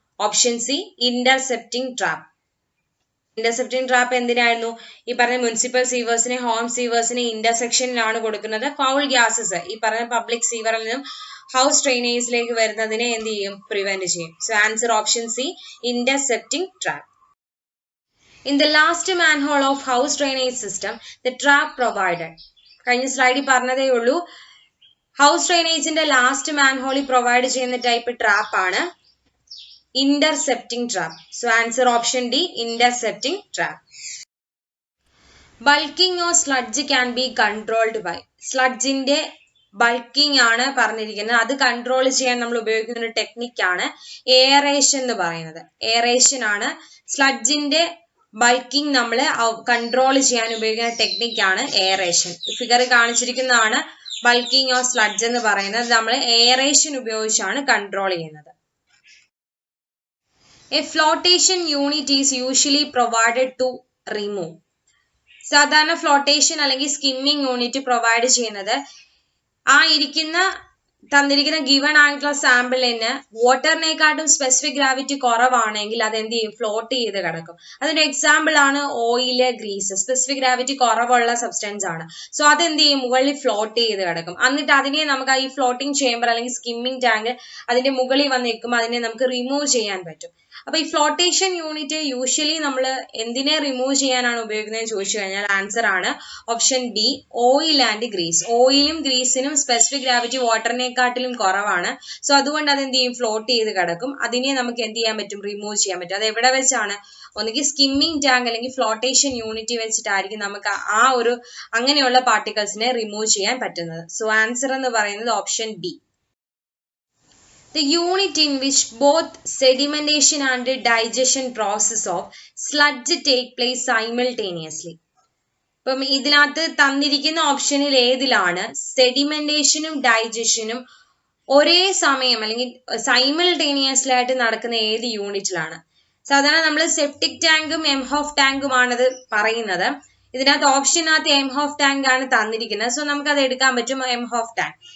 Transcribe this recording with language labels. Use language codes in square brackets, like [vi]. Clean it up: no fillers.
[ml] Option C, intercepting trap. Intercepting trap എന്തിനായിരുന്നു? ഈ പറഞ്ഞ മുനിസിപ്പൽ സീവേഴ്സിനെ ഹോം സീവേഴ്സിനെ ഇന്റർസെക്ഷനിലാണ് കൊടുക്കുന്നത്. ഫൗൾ ഗ്യാസസ് ഈ പറഞ്ഞ പബ്ലിക് സീവറിൽ നിന്നും ഹൗസ് ഡ്രെയിനേജിലേക്ക് വരുന്നതിനെ എന്ത് ചെയ്യും? പ്രിവെന്റ് ചെയ്യും. So answer option C, intercepting trap. [en] In the last manhole of house drainage system, the trap provided. [ml] കഴിഞ്ഞ സ്ലൈഡിൽ പറഞ്ഞതേ ഉള്ളൂ. ഹൗസ് ഡ്രെയിനേജിന്റെ ലാസ്റ്റ് മാൻഹോളിൽ പ്രൊവൈഡ് ചെയ്യുന്ന ടൈപ്പ് ട്രാപ്പ് ആണ് intercepting trap. So answer option D, intercepting trap. [en] Bulking of sludge can be controlled by. [ml] സ്ലഡ്ജിന്റെ bulking ആണ് പറഞ്ഞിരിക്കുന്നത്. അത് control ചെയ്യാൻ നമ്മൾ ഉപയോഗിക്കുന്ന ഒരു ടെക്നിക്കാണ് എയറേഷൻ എന്ന് പറയുന്നത്. എയറേഷൻ ആണ് സ്ലഡ്ജിന്റെ ബൾക്കിംഗ് നമ്മൾ കൺട്രോൾ ചെയ്യാൻ ഉപയോഗിക്കുന്ന ടെക്നിക്കാണ് aeration. Figure കാണിച്ചിരിക്കുന്നതാണ് bulking of sludge എന്ന് പറയുന്നത്. നമ്മൾ എയറേഷൻ ഉപയോഗിച്ചാണ് കൺട്രോൾ ചെയ്യുന്നത്. [en] A flotation unit is usually provided to remove. [ml] സാധാരണ ഫ്ലോട്ടേഷൻ അല്ലെങ്കിൽ സ്കിമ്മിങ് യൂണിറ്റ് പ്രൊവൈഡ് ചെയ്യുന്നത് ആ തന്നിരിക്കുന്ന ഗിവൺ ആയിട്ടുള്ള സാമ്പിളിന് വാട്ടറിനെക്കാട്ടും സ്പെസിഫിക് ഗ്രാവിറ്റി കുറവാണെങ്കിൽ അത് എന്ത് ചെയ്യും? ഫ്ലോട്ട് ചെയ്ത് കിടക്കും. അതിന്റെ എക്സാമ്പിൾ ആണ് ഓയില്, ഗ്രീസ്. സ്പെസിഫിക് ഗ്രാവിറ്റി കുറവുള്ള സബ്സ്റ്റൻസ് ആണ്. സോ അതെന്ത് ചെയ്യും? മുകളിൽ ഫ്ലോട്ട് ചെയ്ത് കിടക്കും. എന്നിട്ട് അതിനെ നമുക്ക് ഈ ഫ്ലോട്ടിംഗ് ചേംബർ അല്ലെങ്കിൽ സ്കിമ്മിംഗ് ടാങ്ക് അതിന്റെ മുകളിൽ വന്ന് നിൽക്കുമ്പോൾ അതിനെ നമുക്ക് റിമൂവ് ചെയ്യാൻ പറ്റും. അപ്പൊ ഈ ഫ്ലോട്ടേഷൻ യൂണിറ്റ് യൂഷ്വലി നമ്മൾ എന്തിനെ റിമൂവ് ചെയ്യാനാണ് ഉപയോഗിക്കുന്നത് ചോദിച്ചു കഴിഞ്ഞാൽ ആൻസർ ആണ് option B, oil and Greece. ഓയിലും ഗ്രീസിനും സ്പെസിഫിക് ഗ്രാവിറ്റി വാട്ടറിനെക്കാട്ടിലും കുറവാണ്. സോ അതുകൊണ്ട് അത് എന്ത് ചെയ്യും? ഫ്ലോട്ട് ചെയ്ത് കിടക്കും. അതിനെ നമുക്ക് എന്ത് ചെയ്യാൻ പറ്റും? റിമൂവ് ചെയ്യാൻ പറ്റും. അത് എവിടെ വെച്ചാണ്? ഒന്നുകിൽ സ്കിമ്മിംഗ് ടാങ്ക് അല്ലെങ്കിൽ ഫ്ലോട്ടേഷൻ യൂണിറ്റ് വെച്ചിട്ടായിരിക്കും നമുക്ക് അങ്ങനെയുള്ള പാർട്ടിക്കിൾസിനെ റിമൂവ് ചെയ്യാൻ പറ്റുന്നത്. സോ ആൻസർ എന്ന് പറയുന്നത് option B. [en] The unit in which both sedimentation and digestion process of sludge take place simultaneously. [ml] ഇപ്പം ഇതിനകത്ത് തന്നിരിക്കുന്ന ഓപ്ഷനിൽ ഏതിലാണ് സെഡിമെന്റേഷനും ഡൈജഷനും ഒരേ സമയം അല്ലെങ്കിൽ സൈമിൾട്ടേനിയസ്ലി ആയിട്ട് നടക്കുന്ന ഏത് യൂണിറ്റിലാണ്? സാധാരണ നമ്മൾ സെപ്റ്റിക് ടാങ്കും എംഹോഫ് ടാങ്കുമാണത് പറയുന്നത്. ഇതിനകത്ത് ഓപ്ഷനകത്ത് എംഹോഫ് ടാങ്ക് ആണ് തന്നിരിക്കുന്നത്. സോ നമുക്ക് അത് എടുക്കാൻ പറ്റും എംഹോഫ് ടാങ്ക്.